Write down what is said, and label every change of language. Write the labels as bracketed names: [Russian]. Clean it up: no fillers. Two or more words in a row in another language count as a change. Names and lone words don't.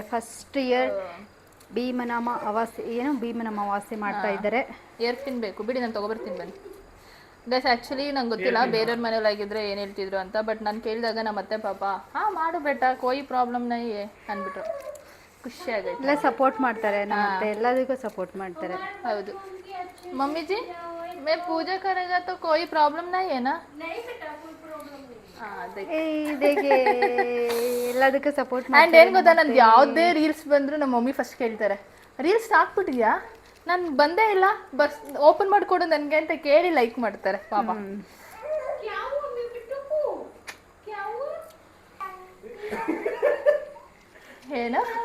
[English] first year [Kannada] ಭೀಮನ ಅಮಾವಾಸ್ಯೆ ಮಾಡ್ತಾ ಇದ್ದಾರೆ. ಏರ್ಪಿನ್ ಬೇಕು, ಬಿಡಿ ನಾನು ತಗೊಬರ್ತೀನಿ, ಬನ್ನಿ. [English] guys, actually [Kannada] ನಂಗೆ ಗೊತ್ತಿಲ್ಲ ಬೇರೆಯವ್ರ ಮನೇಲಿ ಆಗಿದ್ರೆ ಏನು ಹೇಳ್ತಿದ್ರು ಅಂತ, ಬಟ್ ನಾನು ಕೇಳಿದಾಗ ನಮ್ಮ ಅತ್ತೆ ಪಾಪ ಮಾಡು [Hindi] बेटा कोई प्रॉब्लम नहीं [Kannada] ಅಂದ್ಬಿಟ್ರು. ಖುಷಿ ಆಗೈತೆ. ಎಲ್ಲ ಸಪೋರ್ಟ್ ಮಾಡ್ತಾರೆ, ನಮ್ಮ ಅತ್ತೆ ಎಲ್ಲದಕ್ಕೂ ಸಪೋರ್ಟ್ ಮಾಡ್ತಾರೆ. ಹೌದು. [Hindi] मम्मी जी, मैं पूजा करेगा तो कोई प्रॉब्लम नहीं है ना? [Kannada] ಎಲ್ಲದಕ್ಕೂ ಸಪೋರ್ಟ್ ಆ್ಯಂಡ್ ಏನು ಗೊತ್ತಾ, ನಂದು ಯಾವುದೇ ರೀಲ್ಸ್ ಬಂದರೂ ನಮ್ಮ [English] mummy first [Kannada] ಕೇಳ್ತಾರೆ, ರೀಲ್ಸ್ ಹಾಕ್ಬಿಟ್ಟಿದ್ಯಾ? ನಾನು ಬಂದೇ ಇಲ್ಲ, ಓಪನ್ ಮಾಡಿಕೊಡು ನನಗೆ ಅಂತ ಕೇಳಿ ಲೈಕ್ ಮಾಡ್ತಾರೆ ಪಾಪ. ಏನು